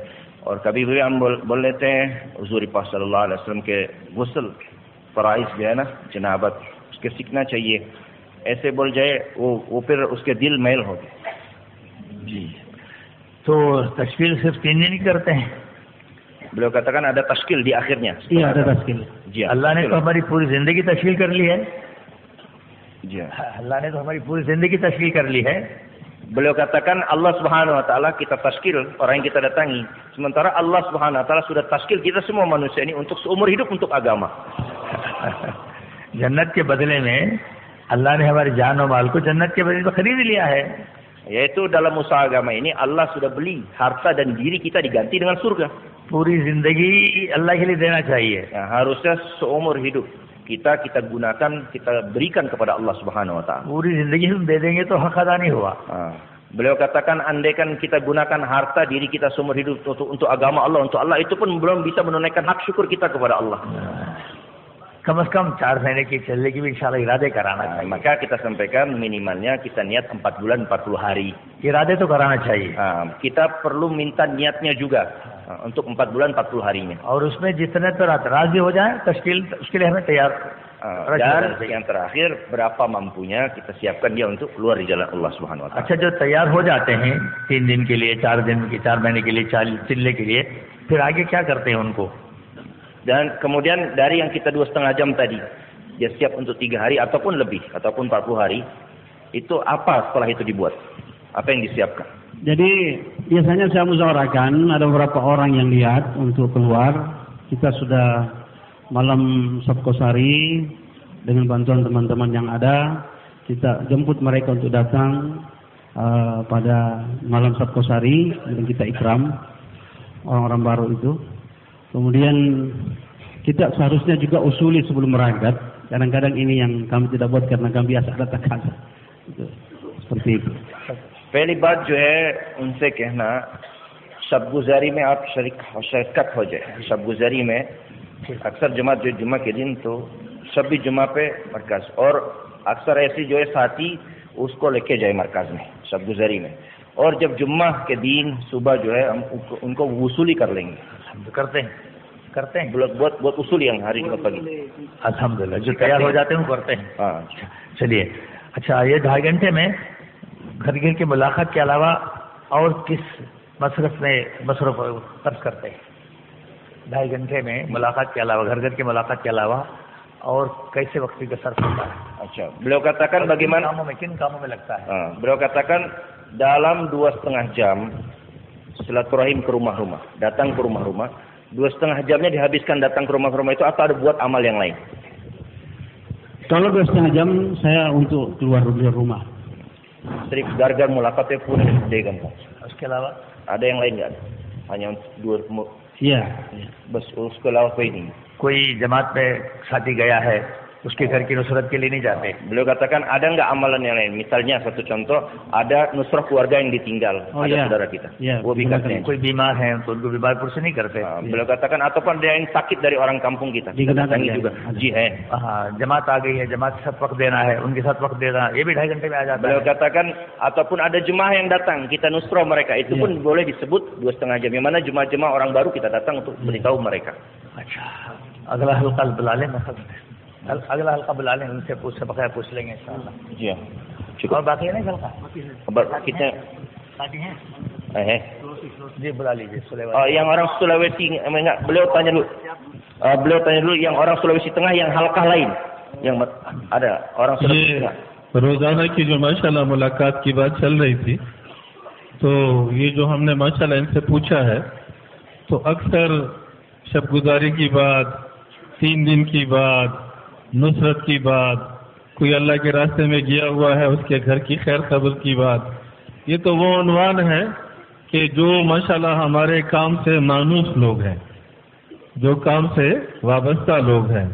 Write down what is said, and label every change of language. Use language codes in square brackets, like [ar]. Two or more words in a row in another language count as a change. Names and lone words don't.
[hi] और कभी भी हम बोल लेते हैं हुजूर पाक सल्लल्लाहु अलैहि वसल्लम के गुस्ल फराइज जो है ना, जनाबत, उसके सीखना चाहिए। ऐसे बोल जाए वो फिर उसके दिल मैल हो गए जी। तो तशकील सिर्फ 3 दिन ही करते हैं? [id] beliau katakan ada tashkil di akhirnya. Iya, ada tashkil. [hi] जी अल्लाह ने तो हमारी पूरी जिंदगी तशकील कर ली है। जी अल्लाह ने तो हमारी पूरी जिंदगी तशकील कर ली है। [id] Beliau katakan Allah Subhanahu wa taala kita tashkil orang yang kita datangi, sementara Allah Subhanahu wa taala sudah tashkil kita semua manusia ini untuk seumur hidup untuk agama. [hi] जन्नत के बदले में अल्लाह ने हमारी जान और माल को जन्नत के बदले में खरीद लिया है। [id] Yaitu dalam usaha agama ini Allah sudah beli harta dan diri kita diganti dengan surga. [hi] पूरी जिंदगी अल्लाह के लिए देना चाहिए। [id] Harusnya seumur hidup kita gunakan, kita berikan kepada Allah Subhanahu wa taala. [hi] पूरी जिंदगी हम दे देंगे तो हक अदा नहीं हुआ। [id] Beliau katakan andaikan kita gunakan harta diri kita seumur hidup untuk agama Allah, untuk Allah, itu pun belum bisa menunaikan hak syukur kita kepada Allah. [hi] कम से कम 4 महीने की चलने की भी इंशाल्लाह इरादे कराना चाहिए। [id] Maka kita sampaikan minimalnya kita niat 4 bulan 40 hari. [hi] इरादे तो कराना चाहिए। [id] Kita perlu minta niatnya juga untuk 4 bulan 40 harinya. [hi] और उसमें जितने पर राजी हो जाए तश्कील, उसके लिए हमें तैयार। [id] Dan yang terakhir berapa mampunya kita siapkan dia untuk keluar di jalan Allah Subhanahu wa taala. अच्छा, जो तैयार हो जाते हैं 3 दिन के लिए, 4 दिन के, 4 महीने के लिए, चिल्ले के लिए, फिर आगे क्या करते हैं उनको? Dan kemudian dari yang kita 2,5 jam tadi, dia siap untuk 3 hari ataupun lebih, ataupun 40 hari, itu apa setelah itu dibuat? Apa yang disiapkan? Jadi biasanya saya musyawarahkan, ada beberapa orang yang lihat untuk keluar. Kita sudah malam Sabkosari dengan bantuan teman-teman yang ada, kita jemput mereka untuk datang pada malam Sabkosari dan kita ikram orang-orang baru itu. Kemudian kita seharusnya juga usuli sebelum berangkat. Kadang-kadang ini yang kami tidak buat karena kami biasa datang kaza. Seperti itu. [hi] पहली बात जो है उनसे कहना, शब गुजारी में आप शिरकत हो जाए। शब गुजारी में अक्सर जमात जो जुम्मा के दिन तो शब भी जुम्मा पे मरकज, और अक्सर ऐसी जो है साथी उसको लेके जाए मरकज में शब गुजारी में। और जब जुम्मा के दिन सुबह जो है हम उनको वसूली कर लेंगे। करते हैं बहुत उसूल [id] yang hari Jumat pagi. [hi] अल्हम्दुलिल्लाह, जो तैयार हो जाते हैं वो करते हैं। चलिए, अच्छा, ये 2.5 घंटे में घर घर की मुलाकात के अलावा और किस मसरफ खर्च करते हैं? 2.5 घंटे में मुलाकात के अलावा, घर घर की मुलाकात के अलावा और कैसे वक्त का सर्फ होता है? अच्छा, [id] beliau katakan bagaimana [hi] किन कामों में लगता है? [id] Beliau katakan dalam 2,5 jam silaturahim ke rumah-rumah, datang ke rumah-rumah. 2,5 jamnya dihabiskan datang ke rumah-rumah itu, atau ada buat amal yang lain? Kalau 2,5 jam saya untuk keluar dari rumah. Sirik gargar mulakatnya pun degan. [hi] उसके अलावा [id] ada yang lain nggak? Hanya Iya. [hi] बस उसके अलावा कोई नहीं. कोई जमात में साथी गया है उसके घर की नुसरत के लिए नहीं जाते। [id] Beliau katakan ada nggak amalan yang lain? Misalnya satu contoh, ada nusrah keluarga yang ditinggal, ada saudara kita. [hi] वो भी करते हैं. कोई बीमार है तो उनको बीमार पुरुष नहीं करते. [id] Beliau katakan ataupun ada yang sakit dari orang kampung kita. Datangi juga. [hi] जी है. जमात आ गई है, जमात के साथ वक्त देना है, उनके साथ वक्त देना, ये भी 2.5 घंटे में आ जाता है. [id] Beliau katakan ataupun ada jemaah yang datang, kita nusrah mereka, itu pun boleh disebut 2,5 jam. Yang mana jemaah-jemaah orang baru kita datang untuk beritahu mereka. [hi] अच्छा, अगला हल्का बुला लें, अगला हल्का बुला लें, उनसे बकाया पूछ लेंगे इंशाल्लाह. जी हाँ. और बाकी है ना हल्का? [id] Kita [hi] बाकी हैं? जी बुला लीजिए. [id] Yang orang Sulawesi, enggak, beliau tanya dulu yang orang Sulawesi Tengah yang halkah lain, yang ada orang Sulawesi Tengah. [hi] रोजाना की जो माशाल्लाह मुलाकात की बात चल रही थी, तो ये जो हमने माशाल्लाह इनसे पूछा है, तो अक्सर शबगुजारी की बात, 3 दिन की बात, नुसरत की बात, कोई अल्लाह के रास्ते में गया हुआ है उसके घर की खैर खबर की बात, ये तो वो उन्वान है कि जो माशाल्लाह हमारे काम से मानूस लोग हैं, जो काम से वाबस्ता लोग हैं.